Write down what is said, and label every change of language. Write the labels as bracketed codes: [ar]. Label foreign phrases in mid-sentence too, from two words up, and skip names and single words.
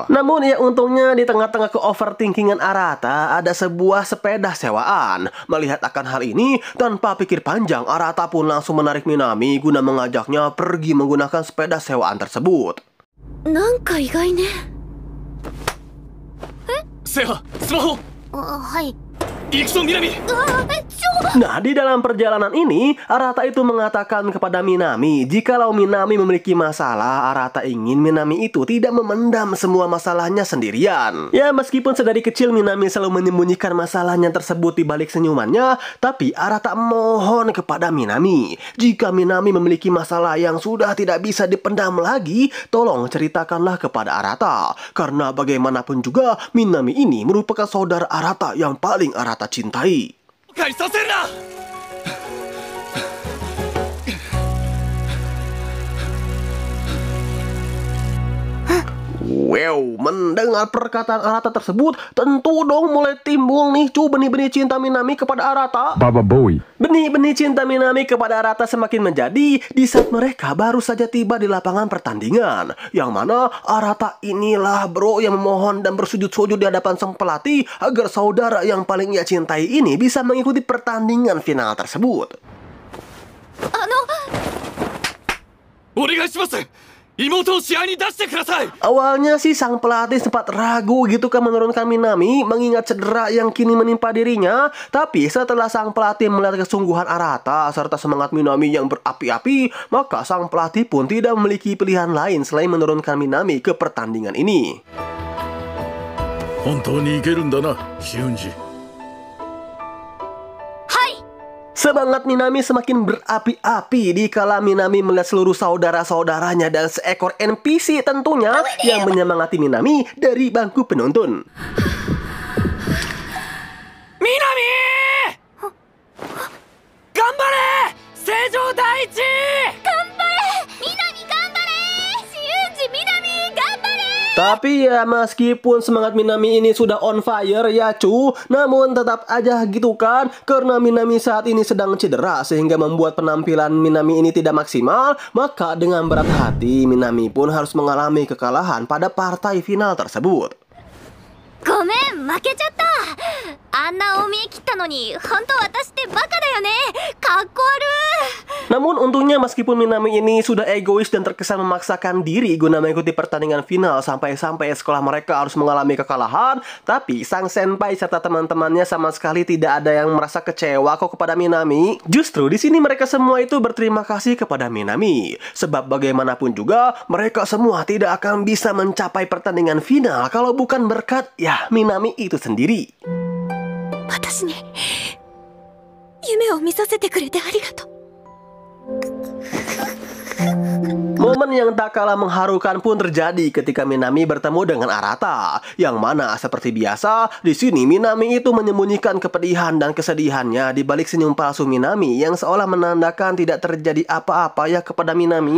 [id] Namun ya untungnya di tengah-tengah overthinkingan Arata ada sebuah sepeda sewaan. Melihat akan hal ini, tanpa pikir panjang Arata pun langsung menarik Minami guna mengajaknya pergi menggunakan sepeda sewaan tersebut. [ja] なんか意外ね。セハスマホ。はい。行くぞ南。 [id] Nah, di dalam perjalanan ini, Arata itu mengatakan kepada Minami, jikalau Minami memiliki masalah, Arata ingin Minami itu tidak memendam semua masalahnya sendirian. Ya, meskipun sedari kecil Minami selalu menyembunyikan masalahnya tersebut di balik senyumannya, tapi Arata mohon kepada Minami, jika Minami memiliki masalah yang sudah tidak bisa dipendam lagi, tolong ceritakanlah kepada Arata. Karena bagaimanapun juga, Minami ini merupakan saudara Arata yang paling Arata cintai. [ja] 返させるな。 [id] Wow, mendengar perkataan Arata tersebut, tentu dong mulai timbul nih benih-benih cinta Minami kepada Arata. [en] Baba Boy. [id] Benih-benih cinta Minami kepada Arata semakin menjadi di saat mereka baru saja tiba di lapangan pertandingan. Yang mana Arata inilah bro yang memohon dan bersujud-sujud di hadapan sang pelatih agar saudara yang paling ia cintai ini bisa mengikuti pertandingan final tersebut. [ja] お願いします。妹を試合に出してください。 [id] Awalnya sih sang pelatih sempat ragu gitu kan menurunkan Minami mengingat cedera yang kini menimpa dirinya. Tapi setelah sang pelatih melihat kesungguhan Arata serta semangat Minami yang berapi-api, maka sang pelatih pun tidak memiliki pilihan lain selain menurunkan Minami ke pertandingan ini. [ja] 本当にいけるんだな、ヒュンジ。 [id] Semangat Minami semakin berapi-api dikala Minami melihat seluruh saudara-saudaranya dan seekor NPC tentunya yang menyemangati Minami dari bangku penonton. [ja] Minami! Ganbare! Seijo Daichi! [id] Tapi ya meskipun semangat Minami ini sudah [en] on fire [id] ya cu, namun tetap aja gitu kan, karena Minami saat ini sedang cedera sehingga membuat penampilan Minami ini tidak maksimal, maka dengan berat hati Minami pun harus mengalami kekalahan pada partai final tersebut. [ja] ごめん、負けちゃった。あんな大見え切ったのに、本当私ってバカだよね。かっこ悪い。 [id] Namun untungnya meskipun Minami ini sudah egois dan terkesan memaksakan diri guna mengikuti pertandingan final sampai-sampai sekolah mereka harus mengalami kekalahan, tapi sang senpai serta teman-temannya sama sekali tidak ada yang merasa kecewa kok kepada Minami. Justru di sini mereka semua itu berterima kasih kepada Minami, sebab bagaimanapun juga mereka semua tidak akan bisa mencapai pertandingan final kalau bukan berkat ya Minami itu sendiri. [ja] 私に夢を見させてくれてありがとう。 [id] Momen yang tak kalah mengharukan pun terjadi ketika Minami bertemu dengan Arata, yang mana seperti biasa di sini Minami itu menyembunyikan kepedihan dan kesedihannya di balik senyum palsu Minami yang seolah menandakan tidak terjadi apa-apa ya kepada Minami.